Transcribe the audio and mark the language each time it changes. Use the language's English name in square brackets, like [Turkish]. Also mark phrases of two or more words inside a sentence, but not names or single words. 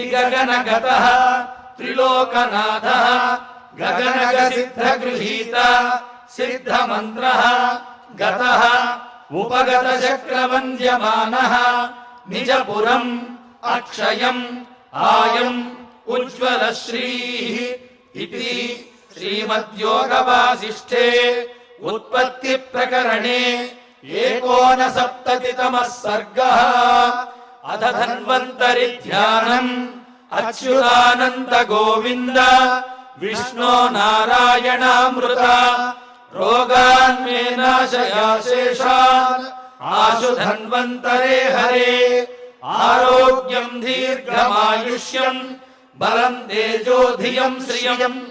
[Sanskrit] गगनगतः त्रिलोकनाथः गगनगसिद्धगृहीत सिद्धमन्त्रः गतः उपगतचक्रवन्द्यमानः निजपुरम् अक्षयम् आयम् उज्ज्वलश्रीः इति श्रीमद्योगवासिष्ठे उत्पत्तिप्रकरणे 69तमः सर्गः। అథ ధన్వంతరి ధ్యానం అచ్యుతానంద గోవింద విష్ణో నారాయణామృత రోగాన్ మే నాశయాశేషాన్ ఆశు ధన్వంతరే హరే ఆరోగ్యం దీర్ఘమాయుష్యం బలం తేజో ధియం శ్రియం